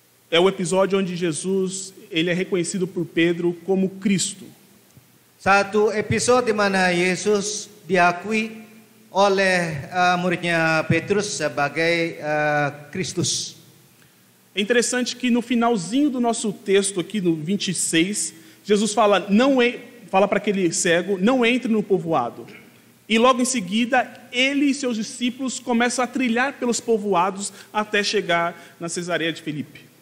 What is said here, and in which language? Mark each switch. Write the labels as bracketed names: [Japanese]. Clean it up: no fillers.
[Portuguese] É o episódio onde Jesus ele é reconhecido por Pedro como Cristo. [Indonesian] Satu episode di mana Yesus diakui oleh muridnya Petrus sebagai Kristus. [Portuguese] É interessante que no finalzinho do nosso texto aqui no 26, Jesus fala fala para aquele cego, não entre no povoado. E logo em seguida, ele e seus discípulos começam a trilhar pelos povoados até chegar na Cesareia de Filipe.